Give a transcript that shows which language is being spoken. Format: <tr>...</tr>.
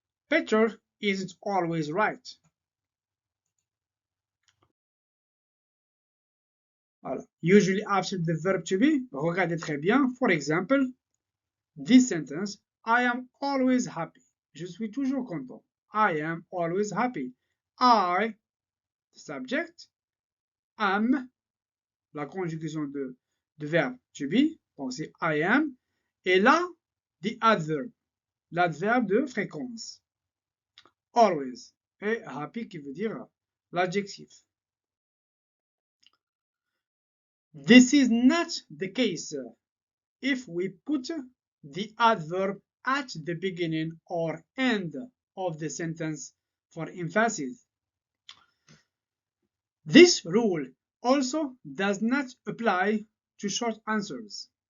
<en>Peter isn't always right.</en> <fr>Voilà.</fr> <en>Usually after the verb to be,</en> <fr>regardez très bien.</fr> <en>For example, this sentence, I am always happy.</en> <fr>Je suis toujours content.</fr> <en>I am always happy. I, the subject, am,</en> <fr>la conjugaison de verbe to be, donc c'est I am, et là,</fr> <en>the adverb,</en> <fr>l'adverbe de fréquence. Always. Et happy qui veut dire l'adjectif.</fr> <en>This is not the case if we put the adverb at the beginning or end of the sentence for emphasis. This rule also does not apply to short answers.</en>